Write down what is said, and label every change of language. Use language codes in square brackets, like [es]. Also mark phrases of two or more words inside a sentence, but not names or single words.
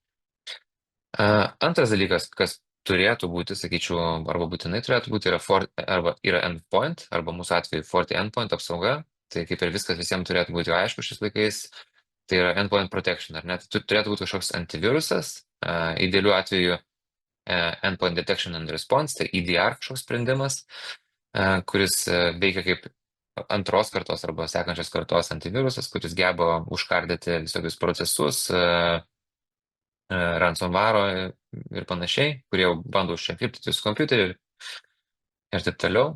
[lt] Antras dalykas, kas turėtų būti, sakyčiau, arba būtinai turėtų būti, yra endpoint, arba mūsų atveju Forti endpoint apsauga. Tai kaip ir viskas visiems turėtų būti aišku šiais laikais, tai yra [en] endpoint protection, [lt] ar ne? Tai turėtų būti kažkoks antivirusas, idealiu atveju [en] endpoint detection and response, [lt] tai EDR kažkoks sprendimas, kuris veikia kaip antros kartos arba sekančios kartos antivirusas, kuris geba užkardyti visokius procesus, ransomwaro ir panašiai, kurie bando užšenkriptyti jūsų kompiuterį ir taip toliau.